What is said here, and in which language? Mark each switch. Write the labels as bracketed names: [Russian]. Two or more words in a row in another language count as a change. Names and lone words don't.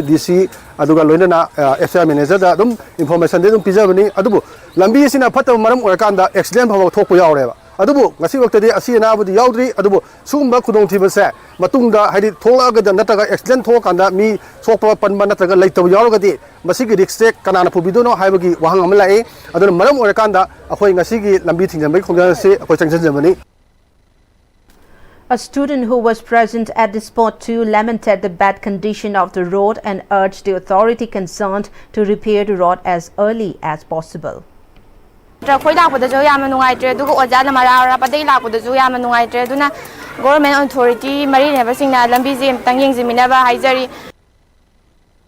[Manipuri] DC ꯑꯗꯨꯒ ꯂꯣꯏꯅꯅ FCI ꯃꯦꯅꯦꯖꯔꯗ ꯑꯗꯨꯝ ꯏꯟꯐꯣꯔꯃꯦꯁꯟꯗꯤ ꯑꯗꯨꯝ ꯄꯤꯖꯕꯅꯤ ꯑꯗꯨꯕꯨ ꯂꯝꯕꯤ ꯑꯁꯤꯅ ꯐꯠꯇꯕ ꯃꯔꯝ ꯑꯣꯏꯔꯀꯥꯟꯗ ꯑꯦꯛꯁꯤꯗꯦꯟꯠ ꯐꯥꯎꯕ ꯊꯣꯛꯄ ꯌꯥꯎꯔꯦꯕ ꯑꯗꯨꯕꯨ ꯉꯁꯤ ꯋꯛꯇꯗꯤ ꯑꯁꯤ ꯑꯅꯥꯕꯗꯤ ꯌꯥꯎꯗ꯭ꯔꯤ ꯑꯗꯨꯕꯨ ꯁꯨꯒꯨꯝꯕ ꯈꯨꯗꯣꯡꯊꯤꯕꯁꯦ ꯃꯇꯨꯡꯗ ꯍꯥꯏꯗꯤ ꯊꯣꯛꯂꯛꯑꯒꯗ ꯅꯠꯇ꯭ꯔꯒ ꯑꯦꯛꯁꯤꯗꯦꯟꯠ ꯊꯣꯛꯑꯀꯥꯟꯗ ꯃꯤ ꯁꯣꯛꯄ ꯄꯟꯕ ꯅꯠꯇ꯭ꯔꯒ ꯂꯩꯇꯕ ꯌꯥꯎꯔꯒꯗꯤ ꯃꯁꯤꯒꯤ ꯔꯤꯛꯁꯁꯦ ꯀꯅꯥꯅ ꯄꯨꯕꯤꯗꯣꯏꯅꯣ ꯍꯥꯏꯕꯒꯤ ꯋꯥꯍꯪ ꯑꯃ ꯂꯥꯛꯏ ꯑꯗꯨꯅ ꯃꯔꯝ ꯑꯣꯏꯔꯀꯥꯟꯗ ꯑꯩꯈꯣꯏ ꯉꯁꯤꯒꯤ ꯂꯝꯕꯤ ꯊꯤꯡꯖꯤꯟꯕꯒꯤ ꯈꯣꯡꯖꯪ ꯑꯁꯤ ꯑꯩꯈꯣꯏ ꯆꯪꯁꯤꯟꯖꯕꯅꯤ. [English] A student who was present at the spot too lamented the bad condition of the road and urged the authority concerned to repair the road as early as possible. Government authority